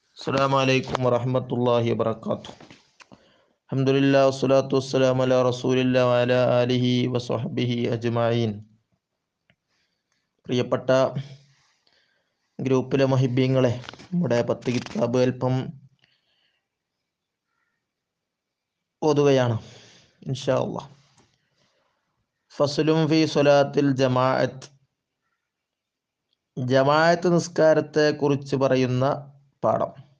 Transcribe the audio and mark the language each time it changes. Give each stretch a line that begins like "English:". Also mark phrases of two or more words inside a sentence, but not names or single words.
Arabic: السلام عليكم ورحمة الله وبركاته. الحمد لله والصلاة والسلام على رسول الله وعلى آله وصحبه أجمعين.
Malayalam: പ്രിയപ്പെട്ട ഗ്രൂപ്പിലെ മഹിബീങ്ങളെ, നമ്മുടെ 10 കിതാബ് അല്പം ഓതുകയാണ്
Arabic: إن شاء الله. فصل في صلاة الجماعة,
Malayalam: ജമാഅത്ത് നിസ്കാരത്തെ കുറിച്ച് പറയുന്ന പാഠം.